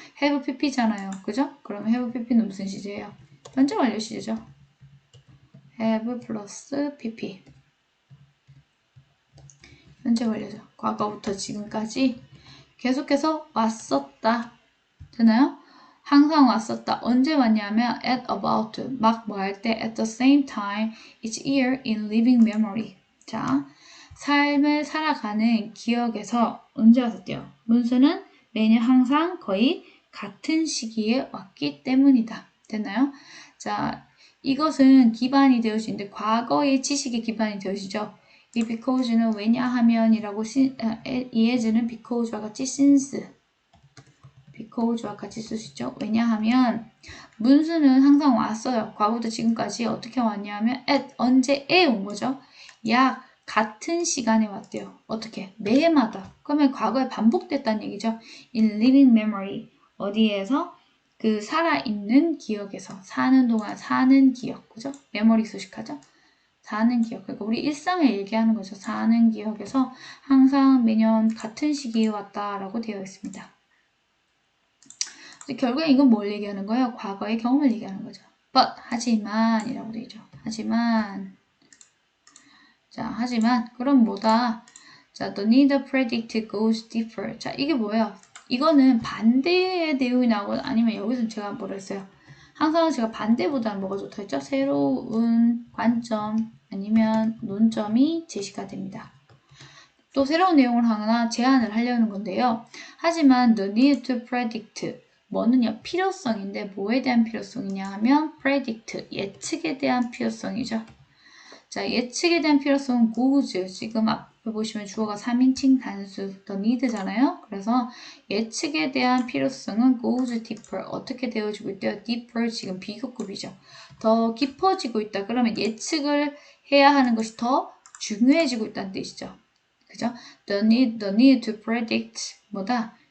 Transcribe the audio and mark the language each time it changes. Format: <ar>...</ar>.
<ko>have pp잖아요. 그죠? 그러면 have pp는 무슨 시제예요? 현재 완료 시제죠. have 플러스 pp. 현재 완료죠. 과거부터 지금까지 계속해서 왔었다. 되나요? 항상 왔었다. 언제 왔냐면</ko> <en>at about,</en> <ko>막 뭐 할 때</ko> <en>at the same time each year in living memory.</en> <ko>자, 삶을 살아가는 기억에서 언제 왔었대요? 문수는 매년 항상 거의 같은 시기에 왔기 때문이다. 됐나요? 자, 이것은 기반이 되어지는데 과거의 지식에 기반이 되어지죠. 이 because는 왜냐하면이라고 이해주는 because와 같이 since, because와 같이 쓸 수 있죠. 왜냐하면 문수는 항상 왔어요. 과거부터 지금까지 어떻게 왔냐면 at, 언제에 온 거죠. 약 같은 시간에 왔대요. 어떻게? 매해마다. 그러면 과거에 반복됐다는 얘기죠.</ko> <en>in living memory.</en> <ko>어디에서? 그 살아있는 기억에서. 사는 동안 사는 기억. 그죠? 메모리 소식하죠. 사는 기억. 그러니까 우리 일상을 얘기하는 거죠. 사는 기억에서 항상 매년 같은 시기에 왔다라고 되어 있습니다. 결국에 이건 뭘 얘기하는 거예요? 과거의 경험을 얘기하는 거죠. But, 하지만 이라고 되어 있죠. 하지만 그럼 뭐다?</ko> <en>자, the need predict goes deeper.</en> <ko>자, 이게 뭐예요? 이거는 반대의 내용이 나오고 아니면 여기서 제가 뭐라 했어요? 항상 제가 반대보다는 뭐가 좋다 했죠? 새로운 관점 아니면 논점이 제시가 됩니다. 또 새로운 내용을 하거나 제안을 하려는 건데요. 하지만</ko> <en>the need to predict,</en> <ko>뭐는요? 필요성인데 뭐에 대한 필요성이냐 하면 predict, 예측에 대한 필요성이죠. 자, 예측에 대한 필요성은 goes. 지금 앞에 보시면 주어가 3인칭 단수 the need잖아요. 그래서 예측에 대한 필요성은</ko> <en>goes deeper.</en> <ko>어떻게 되어지고 있대요? deeper 지금 비교급이죠. 더 깊어지고 있다. 그러면 예측을 해야 하는 것이 더 중요해지고 있다는 뜻이죠. 그죠?</ko> <en>The need to predict</en> <ko>뭐다?</ko>